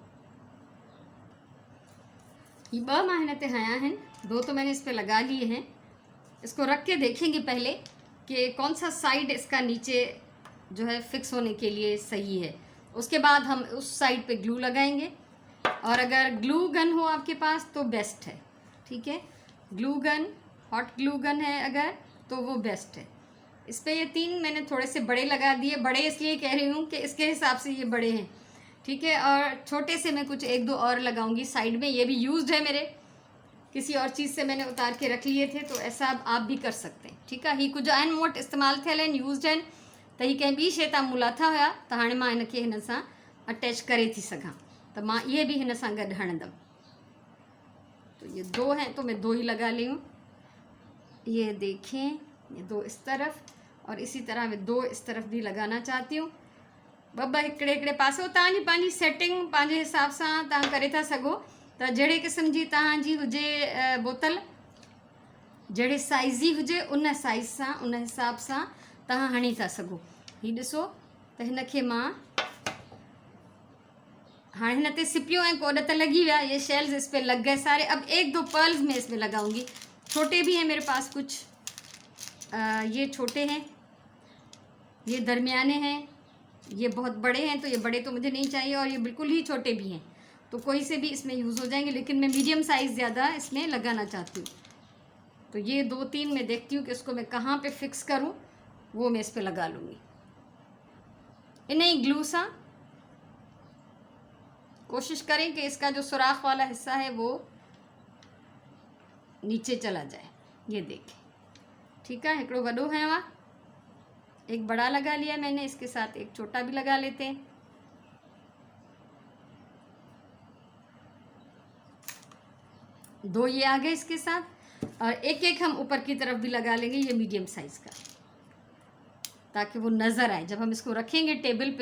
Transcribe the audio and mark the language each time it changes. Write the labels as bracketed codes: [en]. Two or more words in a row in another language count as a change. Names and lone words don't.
[hi] ये 2 [sd] मां हिन ते हया [hi] हैं, 2 तो मैंने इस पर लगा लिए हैं। इसको रख के देखेंगे पहले कि कौन सा साइड इसका नीचे जो है फिक्स होने के लिए सही है। उसके बाद हम उस साइड पे ग्लू लगाएंगे। और अगर ग्लू गन हो आपके पास तो बेस्ट है। ठीक है। ग्लू गन, हॉट ग्लू गन है अगर, तो वो बेस्ट है। इस पे ये 3 मैंने थोड़े से बड़े लगा दिए। बड़े इसलिए कह रही हूँ कि इसके हिसाब से ये बड़े हैं। ठीक है। और छोटे से मैं कुछ 1-2 और लगाऊंगी साइड में। ये भी यूज्ड है, मेरे किसी और चीज़ से मैंने उतार के रख लिए थे, तो ऐसा आप भी कर सकते हैं। ठीक है। [sd] ही कुछ आहिनि मूं वटि इस्तेमालु थियल आहिनि, यूज्ड आहिनि, त ही कंहिं ॿी शइ तां मूं लाथा हुया, त हाणे मां हिन खे हिन सां अटैच करे थी सघां, त मां इहे भी हिन सां गॾु हणंदमि। [hi] तो ये 2 हैं तो मैं 2 ही लगा ली हूँ। ये देखें, ये 2 इस तरफ और इसी तरह मैं 2 इस तरफ भी लगाना चाहती हूँ। [sd] ॿ हिकिड़े हिकिड़े पासो तव्हांजी पंहिंजी सेटिंग पंहिंजे हिसाब सां तव्हां करे था सघो। त जहिड़े क़िस्म जी तव्हांजी हुजे बोतल, जहिड़े साइज़ जी हुजे उन साइज़ सां, उन हिसाब सां तव्हां हणी था सघो। हीउ ॾिसो त हिन खे मां हाँ, हिन ते सिपियूं ऐं कोड त लगी हुआ, [hi] ये शेल्स इस पे लग गए सारे। अब 1-2 पर्ल्स मैं इसमें लगाऊंगी। छोटे भी हैं मेरे पास कुछ, ये छोटे हैं, ये दरमियाने हैं, ये बहुत बड़े हैं। तो ये बड़े तो मुझे नहीं चाहिए और ये बिल्कुल ही छोटे भी हैं, तो कोई से भी इसमें यूज़ हो जाएंगे। लेकिन मैं मीडियम साइज़ ज़्यादा इसमें लगाना चाहती हूँ। तो ये 2-3 मैं देखती हूँ कि इसको मैं कहाँ पे फिक्स करूँ, वो मैं इस पर लगा लूँगी। इन्हें ग्लू सा कोशिश करें कि इसका जो सुराख वाला हिस्सा है वो नीचे चला जाए। ये देखें। ठीक है। [sd] हिकड़ो वडो [hi] है, वहाँ एक बड़ा लगा लिया मैंने, इसके साथ एक छोटा भी लगा लेते हैं। दो ये आ गए इसके साथ। और एक एक हम ऊपर की तरफ भी लगा लेंगे, ये मीडियम साइज़ का, ताकि वो नज़र आए जब हम इसको रखेंगे टेबल पे।